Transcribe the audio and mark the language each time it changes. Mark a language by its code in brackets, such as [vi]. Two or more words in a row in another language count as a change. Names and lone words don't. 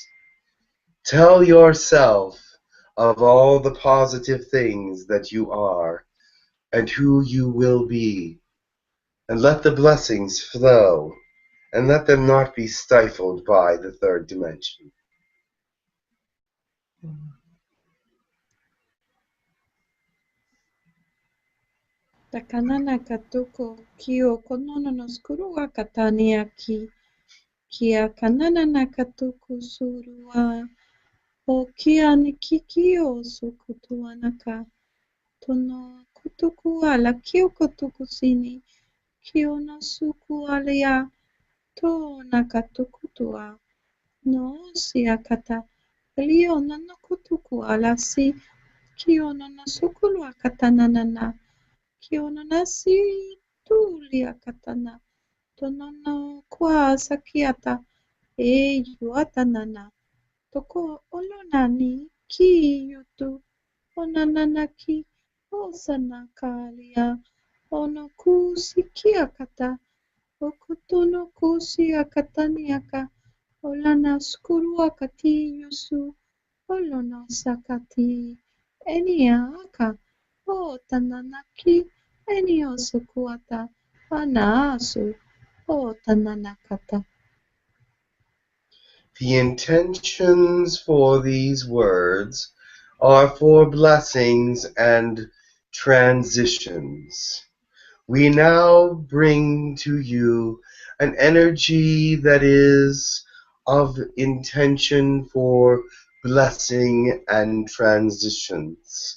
[en] Tell yourself of all the positive things that you are and who you will be, and let the blessings flow, and let them not be stifled by the third dimension. Takanana katuko kio konono no skurua katania kia kanana katuku surua o kia nikikio sukutuanaka tono kutuku ala kio kutuku sini kio no suku alia to nakatukutua no siakata lio no kutuku ala si kio no sukulua katanana kio no nasi tulia katana tonono kwa sakiata e yuatanana toko olonani ki yutu onanana ki osana kalia ono kusikia kata okutono kusia kataniaka olana skurua kati yusu olona sakati eniaka o tananaki eniosukuata anaasu o tananakata. The intentions for these words are for blessings and transitions. We now bring to you an energy that is of intention for blessing and transitions.